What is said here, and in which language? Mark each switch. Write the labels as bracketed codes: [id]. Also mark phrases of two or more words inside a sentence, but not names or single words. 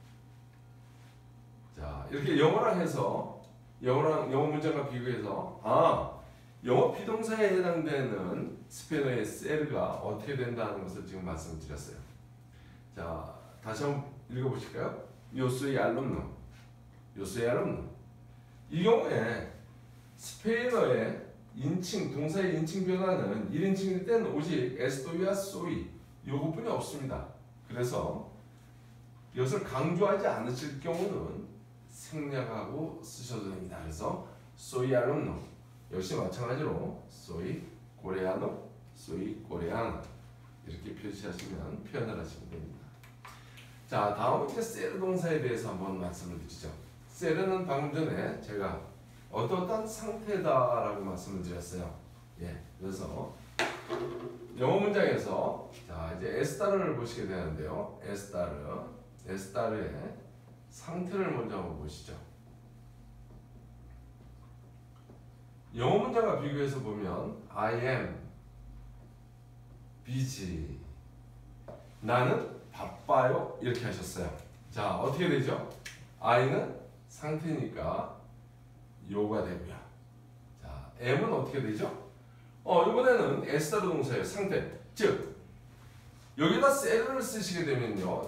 [ko] 자, 이렇게 영어랑 해서 영어 문장과 비교해서 영어 비동사에 해당되는 스페인어의 셀가 어떻게 된다는 것을 지금 말씀드렸어요. 자, 다시 한번 읽어보실까요? [es] yo soy alumno. [ko] 이 경우에 스페인어의 인칭, 동사의 인칭 변화는 1인칭일 때는 오직 estoy와 soy 요것뿐이 없습니다. 그래서 이것을 강조하지 않으실 경우는 생략하고 쓰셔도 됩니다. 그래서 [es] soy alumno [ko] 역시 마찬가지로 [es] soy coreano, soy coreana [ko] 이렇게 표시하시면 표현을 하시면 됩니다. 자, 다음은 이제 셀 동사에 대해서 한번 말씀을 드리죠. 셀은 방금 전에 제가 어떠한 상태다라고 말씀을 드렸어요. 예, 그래서 영어 문장에서 자 이제 에스타르를 보시게 되는데요. 에스타르의 상태를 먼저 한번 보시죠. 영어 문장과 비교해서 보면 [en] I am busy [ko] 나는 바빠요. 이렇게 하셨어요. 자, 어떻게 되죠? I는 상태니까 요가 되고요. 자, M은 어떻게 되죠? 이번에는 에스타르 동사예요. 상태. 즉, 여기다 셀을 쓰시게 되면요.